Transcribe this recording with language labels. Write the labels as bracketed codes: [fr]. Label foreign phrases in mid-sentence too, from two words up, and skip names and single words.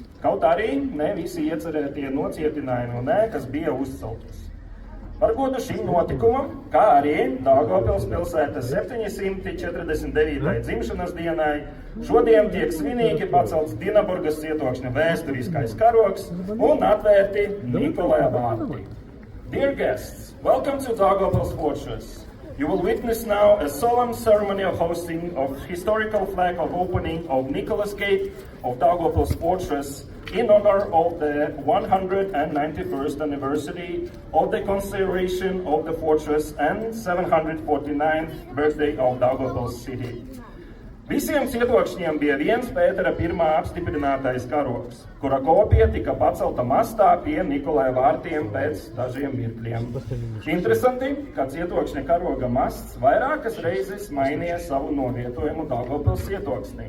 [lv] Kaut arī ne visi iecerētie nocietinājumi un ēkas bija uzceltas. Par godu šim notikumam, kā arī Daugavpils pilsētas 749. dzimšanas dienai, šodien tiek svinīgi pacelts Dinaburgas cietokšņa vēsturiskais karogs un atvērti Nikolāja vārti. [en] Dear guests, welcome to Daugavpils Fortress. You will witness now a solemn ceremony of hosting of historical flag of opening of Nicholas Gate of Daugavpils Fortress in honor of the 191st anniversary of the consideration of the fortress and 749th birthday of Daugavpils city. [lv] Visiem cietokšņiem bija viens Pētera I apstiprinātais karogs, kura kopija tika pacelta mastā pie Nikolāja vārtiem pēc dažiem mirkļiem. Interesanti, ka cietokšņa karoga masts vairākas reizes mainīja savu novietojumu Daugavpils cietoksnī.